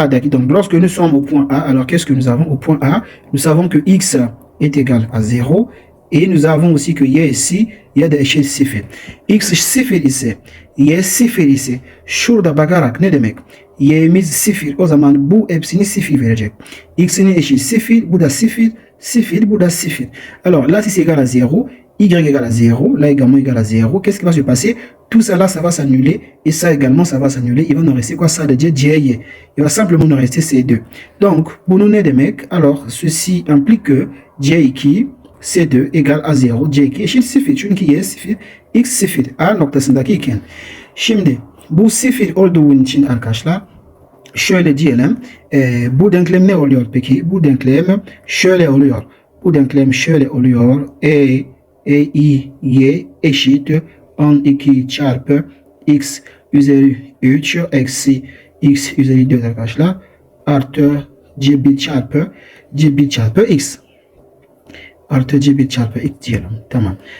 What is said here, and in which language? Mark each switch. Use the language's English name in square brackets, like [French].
[French] Donc, lorsque nous sommes au point A, alors qu'est-ce que nous avons au point A? Nous savons que x est égal à 0 et nous avons aussi que y ici, y a de eşit 0. [Turkish] X 0 ise, y 0 ise, şurada bakarak ne demek? Y'miz 0, o zaman bu hepsini 0 verecek. X'ini eşit 0, bu da 0, 0, bu da 0. [French] Alors là, si c'est égal à 0, y égale à 0, là également égal à 0, qu'est-ce qui va se passer? Tout ça là, ça va s'annuler, et ça également, ça va s'annuler. Il va nous rester quoi? Ça de J. Il va simplement nous rester C2. Donc, pour nous, des mecs, alors, ceci implique que J qui, C2 égale à 0, J qui eşit 0. [Turkish] Çünkü Y 0, X 0. A noktasındaki iken. Şimdi, bu 0 olduğu için arkadaşlar, şöyle diyelim, bu denklem ne oluyor peki? Bu denklem şöyle oluyor. Bu denklem şöyle oluyor. I, Y eşit 12 çarpı x üzeri 3 eksi x üzeri 4 arkadaşlar artı c1 çarpı x artı c1 çarpı x diyelim. Tamam.